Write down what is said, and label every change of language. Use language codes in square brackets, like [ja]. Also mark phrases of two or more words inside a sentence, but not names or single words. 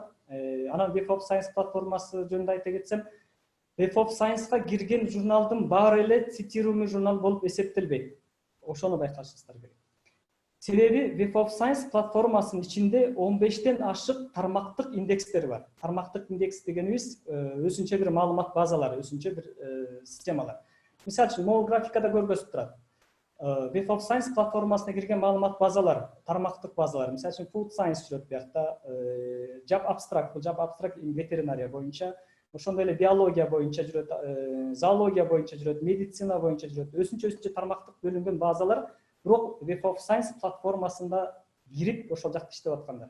[ky] Анан Web of Science платформасы жөнүндө айта кетсем, Web of Science-га кирген журналдын баары эле цитируемый журнал болуп эсептелбейт. Ошону байкашыңыздар керек. Себеби Web of Science платформасынын ичинде 15тен ашык тармактык индекстер бар. Тармактык индекс дегенибиз өзүнчө бир маалымат базалары, өзүнчө бир системалар. Мисалы үчүн, могу графикада көргөзүп турат. Web of Science платформасына кирген маалымат базалар, тармактык базалар. Мисалы үчүн, Food Science жүрөт биякта, Job Abstract, бул Job Abstract ветеринария боюнча, ошондой эле биология боюнча жүрөт, зоология боюнча жүрөт, медицина боюнча жүрөт. Өзүнчө тармактык бөлүнгөн базалар, бирок Web of Science платформасында кирип ошол жакта иштеп аткандар.